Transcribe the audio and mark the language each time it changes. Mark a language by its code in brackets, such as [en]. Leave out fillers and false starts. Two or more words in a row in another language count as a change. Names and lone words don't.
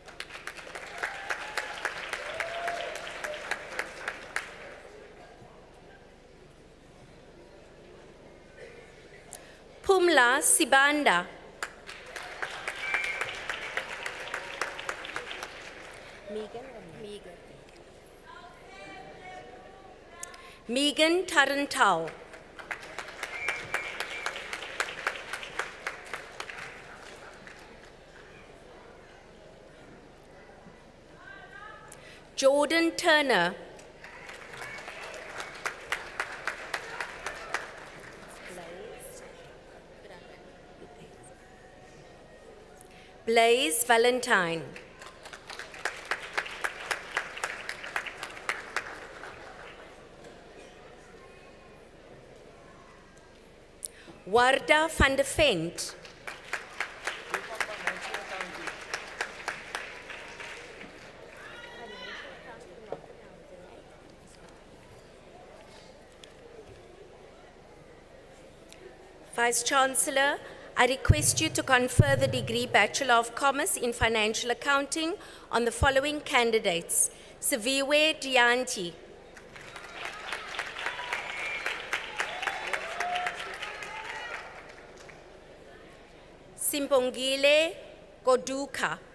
[en] Pumla Sibanda. Megan Tarantal. Jordan Turner. Blaze Valentine. Warda van de Vent. Vice-chancellor, I request you to confer the degree Bachelor of Commerce in Financial Accounting on the following candidates. Siviwe Dianti. Simpongile Goduka.